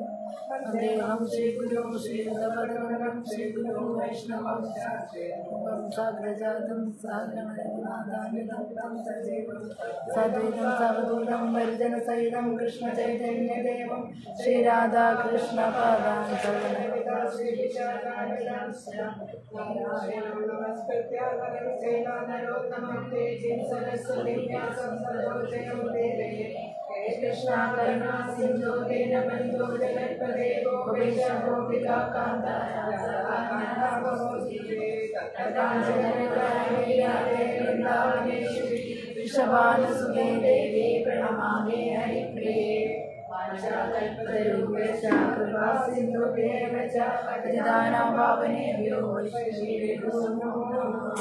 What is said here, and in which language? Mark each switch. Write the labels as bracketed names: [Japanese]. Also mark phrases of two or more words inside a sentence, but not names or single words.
[Sanskrit] വന്ദേഹം ശ്രീഗുരോ ശ്രീയുതപദകമലം ശ്രീഗുരോ വൈഷ്ണവം സാഗ്രജാതം സഹഗണനാഥാന്വിതം സജീവം സദ്വൈതം സവധൂതം പരിജനസഹിതം കൃഷ്ണചൈതന്യദേവം ശ്രീരാധാകൃഷ്ണപാദാൻ कृष्णा करुणा सिंधु दीनबंधु जगत्पते गोपेश गोपिका कांता वृषभानुसुते देवी प्रणमामि हरिप्रिये. वाञ्छाकल्पतरुभ्यश्च कृपा सिन्धुभ्येव च पतितानां पावनेभ्यो वैष्णवेभ्यो नमो नमः.